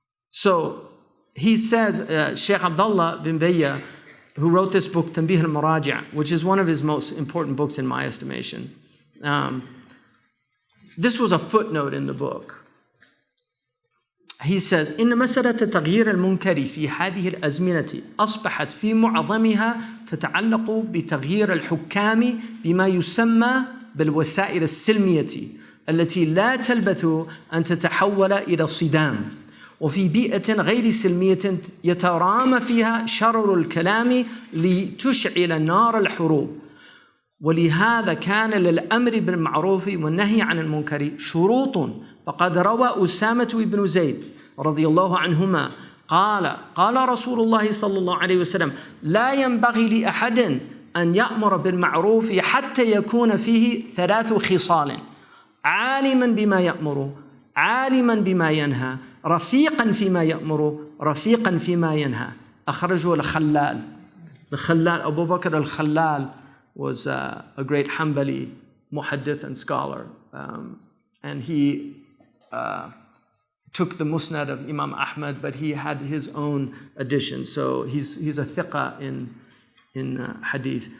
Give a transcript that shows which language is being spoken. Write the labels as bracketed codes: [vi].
[en] So he says, Sheikh Abdullah bin Bayya, who wrote this book, Tanbih al-Muraji', which is one of his most important books in my estimation. This was a footnote in the book. He says, [ar] إن مسألة تغيير المنكر في هذه الأزمنة أصبحت في معظمها تتعلق بتغيير الحكام بما يسمى بالوسائل السلمية التي لا تلبث أن تتحول إلى صدام، وفي بيئة غير سلمية يترامى فيها شرر الكلام لتشعل نار الحروب. ولهذا كان للأمر بالمعروف والنهي عن المنكر شروط. فقد روى أسامة بن زيد رضي الله عنهما قال رسول الله صلى الله عليه وسلم: لا ينبغي لأحد أن يأمر بالمعروف حتى يكون فيه 3 خصال: عالما بما يأمر، عالما بما ينهى، رفيقا فيما يأمر، رفيقا فيما ينهى. أخرجه الخلال. [en] The Khalal, Abu Bakr al-Khalal, was a great Hanbali muhaddith and scholar. And he took the musnad of Imam Ahmad, but he had his own addition. So he's a thiqa in hadith.